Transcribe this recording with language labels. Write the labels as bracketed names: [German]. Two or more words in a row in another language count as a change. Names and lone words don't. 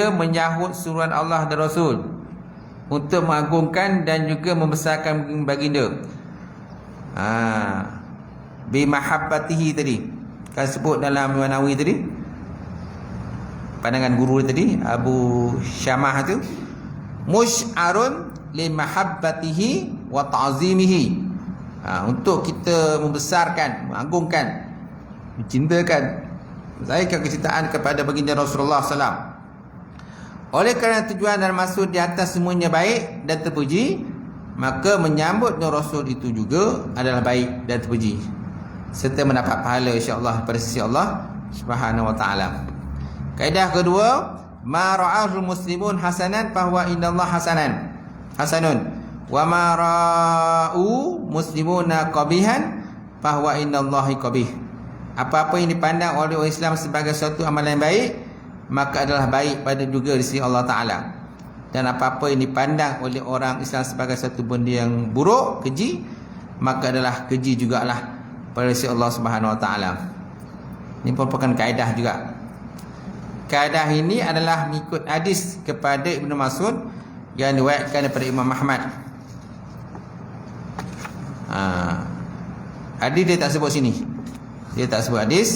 [Malay] Ketiga, menyahut suruhan Allah dan Rasul. untuk mengagungkan dan juga membesarkan baginda. [Arabic] بمحبته [Malay] tadi kan sebut dalam Nawawi tadi, pandangan guru tadi Abu Syamah tu, [Arabic] مشعر لمحبته وتعظيمه. [Malay] Untuk kita membesarkan, mengagungkan, mencintakan, menzahikan kecintaan kepada baginda Rasulullah SAW. Oleh kerana tujuan dan maksud di atas semuanya baik dan terpuji, maka menyambut Nur Rasul itu juga adalah baik dan terpuji, serta mendapat pahala insya-Allah pada sisi Allah [Arabic] سبحانه وتعالى. [Malay] Kaedah kedua, [Arabic] ما رآه المسلمون حسنا فهو عند الله حسن وما رأوا المسلمون قبيحا فهو عند الله قبيح. [Malay] Apa-apa yang dipandang oleh orang Islam sebagai suatu amalan yang baik, maka adalah baik pada juga di sisi Allah Ta'ala. Dan apa-apa yang dipandang oleh orang Islam sebagai satu benda yang buruk, keji, maka adalah keji jugalah pada sisi Allah [Arabic] سبحانه وتعالى. [Malay] Ini merupakan kaedah juga. Kaedah ini adalah mengikut hadis kepada Ibnu Mas'ud yang diriwayatkan daripada Imam Ahmad. Hadis dia tak sebut sini. Dia tak sebut hadis.